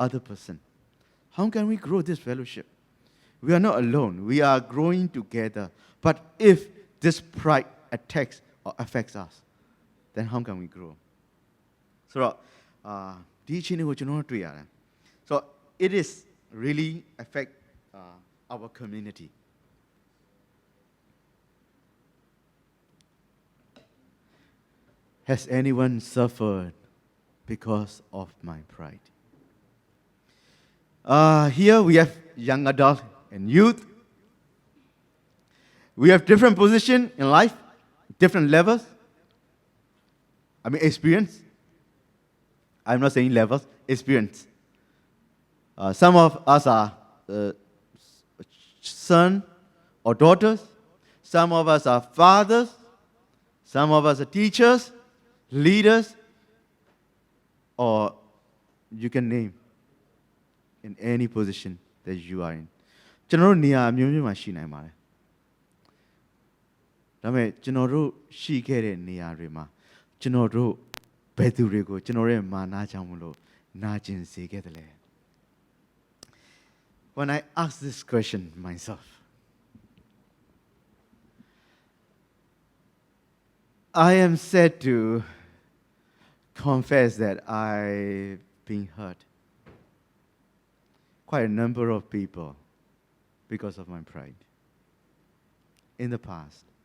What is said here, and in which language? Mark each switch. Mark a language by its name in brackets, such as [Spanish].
[English] person how can we grow this fellowship we are not alone we are growing together but if this pride attacks or affects us then how can we grow [Burmese] ဆိုတော့ဒီအချင်းတွေကိုကျွန်တော်တို့တွေ့ရတယ် [English] so it is really affect our community Has anyone suffered because of my pride? Here we have young adult and youth. We have different position in life, different levels. I mean experience. I'm not saying levels, experience. Some of us are son or daughters. Some of us are fathers. Some of us are teachers. Leaders, or you can name in any position that you are in. [Burmese] ကျွန်တော်တို့နေရာအမျိုးမျိုးမှာရှိနိုင်ပါတယ်ဒါပေမဲ့ကျွန်တော်တို့ရှိခဲ့တဲ့နေရာတွေမှာကျွန်တော်တို့ဘယ်သူတွေကိုကျွန်တော်ရဲ့မာနကြောင့်မလို့နာကျင်စေခဲ့တယ်လဲ [English] When I ask this question myself I am sad to confess that I've been hurt. Quite a number of people because of my pride. In the past.